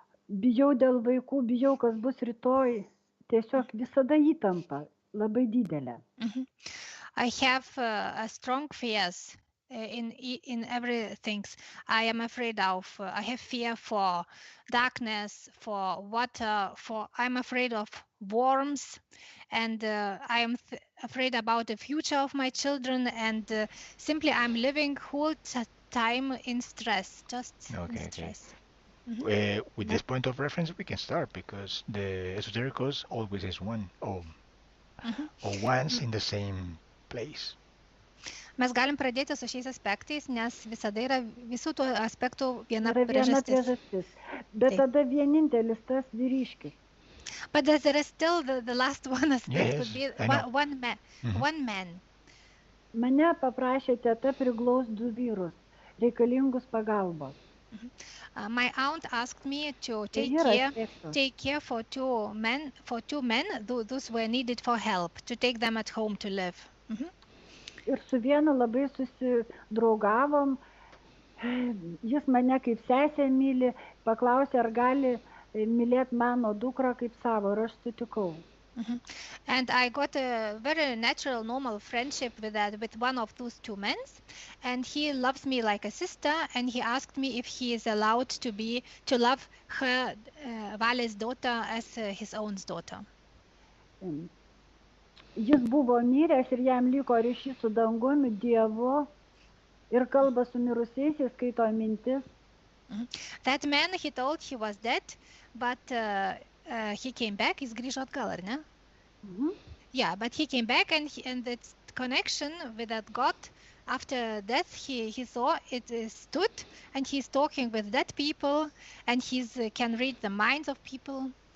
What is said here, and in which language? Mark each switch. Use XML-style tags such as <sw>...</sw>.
<lt>Bijau dėl vaikų, bijau, kas bus rytoj. Tiesiog visada įtampa. Labai didelė.</lt> <en>I have a strong fears in everything. I am afraid of. I have fear for darkness, for water. I'm afraid of worms, and I am afraid about the future of my children. And simply, I'm living whole time in stress, just in stress. With this point of reference, we can start because the esotericos always is one or once in the same place.</en> <lt>Mes galim pradėti su šiais aspektais, nes visada yra visų tų aspektų viena priežastis. Bet tada vienintelis tas vyriškis.</lt> <en>But there is still the last one aspect, would be one man. One man.</en> <lt>Mane paprašė teta priglaus 2 vyrus, reikalingus pagalbos.</lt> <en>My aunt asked me to take care for two men, those were needed for help, to take them at home to live.</en> <lt>Ir su vienu labai susidraugavom, jis mane kaip sesę myli, paklausė, ar gali mylėti mano dukrą kaip savo, ir aš sutikau.</lt> <en>And I got a very natural, normal friendship with one of those two men, and he loves me like a sister, and he asked me if he is allowed to love her, Valės daughter, as his own daughter.</en> <lt>Jis buvo miręs ir jam liko ryšys su dangumi, Dievu, ir kalba su mirusiaisiais, skaito mintis.</lt> <en>That man, he told he was dead, but he came back.</en> <lt>Jis grįžo atgal, ar ne?</lt> <en>Yeah, but he came back, and its connection with that God after death, he saw it stood, and he's talking with dead people, and he can read the minds of people.</en>